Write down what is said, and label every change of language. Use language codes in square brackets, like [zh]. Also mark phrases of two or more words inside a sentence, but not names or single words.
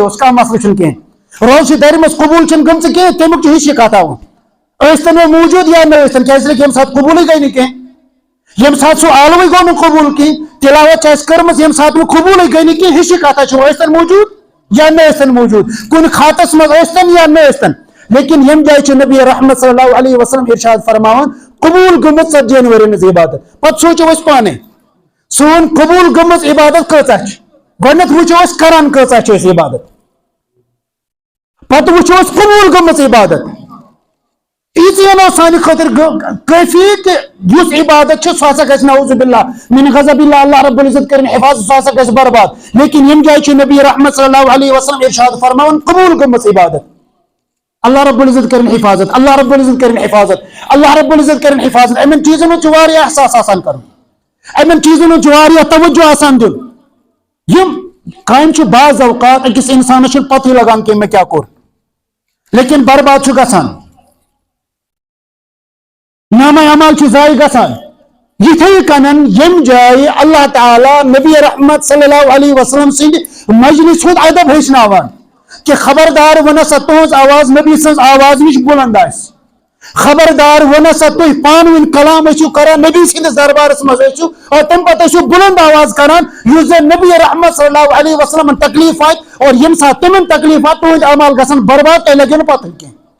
[ks] اوس کانٛہہ مسلہٕ چھُنہٕ کینٛہہ روزٕ چھِ دَرِ منٛز قبوٗل چھنہٕ گٔمژٕ کینٛہہ تمیُک چھُ ہِشی کتھ ہاوُن ٲسۍتن وۄنۍ موٗجوٗد یا نہ ٲسۍتن کیازِ ییٚمہِ ساتہٕ قبوٗلٕے گٔے نہٕ کینٛہہ ییٚمہِ ساتہٕ سُہ عالمٕے گوٚو نہٕ قبوٗل کینٛہہ تلاوت چھِ اَسہِ کٔرمٕژ ییٚمہِ ساتہٕ نہٕ قبوٗلٕے گٔے نہٕ کینٛہہ ہِشی کتھا چھِ ٲسۍتن موٗجوٗد یا نہ ٲسۍتن موٗجوٗد کُنہِ خاتس منٛز ٲسۍتن یا نہ ٲسۍتن لیکن ییٚمہِ جایہِ چھُ نبی رحمت [ar] صلی اللہ علیہ وسلم [ks] ارشاد فرماوان قبوٗل گٔمٕژ 40 ؤرین ہٕنٛز عبادت پتہٕ سوٗنچو أسۍ پانے سون قبوٗل گٔمٕژ عبادت کۭژاہ چھِ گۄڈنیتھ وٕچھو أسۍ کران کۭژاہ چھِ أسۍ عبادت پتہٕ وٕچھو أسۍ قبوٗل گٔمٕژ عبادت ییٖژہن اوس سانہِ خٲطرٕ کٲفی کہ یُس عبادت چھُ سُہ ہسا گژھِ [ar] نعوذ باللہ من غضب اللہ اللہ رب العزت [ks] کٔرِنۍ حفاظت سُہ ہسا گژھِ برباد لیکن ییٚمہِ جایہِ چھُ نبی رحمت [ar] صلی اللہ علیہ وسلم [ks] ارشاد فرماوان قبوٗل گٔمٕژ عبادت [ar] اللہ رب العزت [ks] کٔرِنۍ حفاظت [ar] اللہ رب العزت [ks] کٔرِنۍ حفاظت [ar] اللہ رب العزت [ks] کٔرِنۍ حفاظت یِمن چیٖزن ہُنٛد چھُ واریاہ احساس آسان کرُن یِمن چیٖزن ہُنٛد چھُ واریاہ توجہ آسان دیُن یِم کامہِ چھُ بعض اوقات أکِس اِنسانس چھُنہٕ پتہٕے لگان کہِ مےٚ کیاہ کوٚر لیکن برباد چھُ گژھان نامہ عمل چھُ ضایع گژھان یِتھے کٔنن ییٚمہِ جایہِ اللہ تعالیٰ نبی رحمت [ar] صلی اللہ علیہ وسلم [ks] سٕنٛدِ مجلس ہُنٛد ادب ہیٚچھناوان کہ خبردار ون سا تہذ آواز نبی سٕنٛز آواز نِش بلند آسہِ خبردار ون سا تُہۍ پانہٕ ؤنۍ کلام ٲسِو کران نبی سٕنٛدِس دربارس منٛز ٲسِو اور تمہِ پتہٕ ٲسِو بلند آواز کران یُس زن نبی رحمت [ar] صلی اللہ علیہ وسلمن [ks] تکلیف واتہِ اور ییٚمہِ ساتہٕ تِمن تکلیف واتہِ تُہنٛدۍ اعمال گژھن برباد تۄہہِ لگیو نہٕ پتہٕ کینٛہہ